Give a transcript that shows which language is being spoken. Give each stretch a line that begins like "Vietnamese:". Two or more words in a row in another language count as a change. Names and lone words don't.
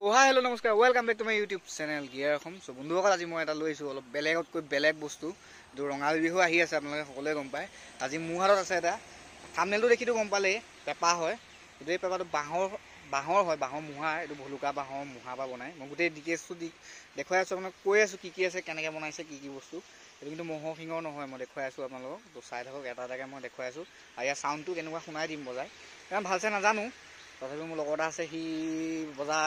Assamese: हेलो नमस्कार
English: welcome back to my YouTube channel
Assamese: गियर अखम सो बंधुসকল আজি মই এটা লৈছো অলপ বেলেগতকৈ বেলেগ বস্তু जो ৰঙালী বিহু আহি আছে আপোনালোকে সকলোৱে গম পায় আজি মোৰ হাতত আছে এটা থাম্বনেলটো দেখিটো গম পালে পেপা হয় এই পেপাটো বাঁহৰ হয় বাঁহৰ মুহা এটো ভলুকা বাঁহৰ মুহা পা বনাই মই গুটেই ডিটেইলছটো দেখুৱাই আছো আপোনাক কৈ আছো কি আছে কেনেকৈ বনাইছে কি বস্তু এটো কিন্তু মহৰ শিঙৰ নহয় মই দেখুৱাই আছো আপোনালোকক তো চাই থাকক এটা এটাকে মই দেখুৱাই আছো আৰু ইয়াৰ সাউন্ডটো কেনেকুৱা শুনাই দিম বজাই কাৰণ ভালছে নাজানো তথাপি মোৰ লগৰ আছে সি বজাই